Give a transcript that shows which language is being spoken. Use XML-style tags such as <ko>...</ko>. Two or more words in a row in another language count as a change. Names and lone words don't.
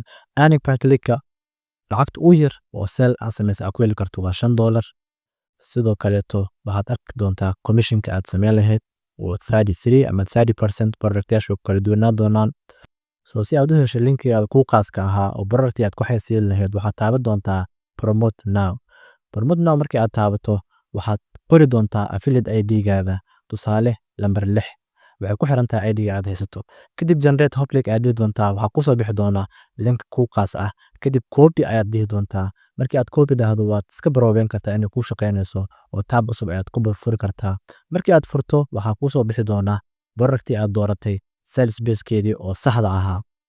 <en>Earning per click-ka</en> <so>lacagta ugu yar oo sell aan samaysay aad ku heli karto waa $5. Sidoo kaleeto waxaad arki doontaa commissionka aad sameyn lahayd oo 33 ama 30% productyaashu kala duwanaan doonaan. Si aad u hesho linkigaada kuu khaaska ahaa oo productii aad ku haysiin lahayd waxaad taaban doontaa</so> <en>promote now. Promote now</en> <so>markii aad taabato waxaad qori doontaa</so> <en>affiliate ID-gaada</en> <so>tusaale number 6. Waxay ku xiran tahay ID-ga aad haysato. Kadib</so> <en>generate hop link</en> <so>aad dhihi doontaa waxaa ku soo bixi doonaa link kuu khaas ah. Kadib copy ayaad dhihi doontaa. Markii aad copy dhahdo waad iska browse kartaa inay kuu shaqeynayso oo tab cusub ayaad ku furi kartaa. Markii aad furto waxaa ku soo bixi doonaa productii aad dooratay</so> <en>sales page-keedii</en> <so>oo saxda ahaa.</so>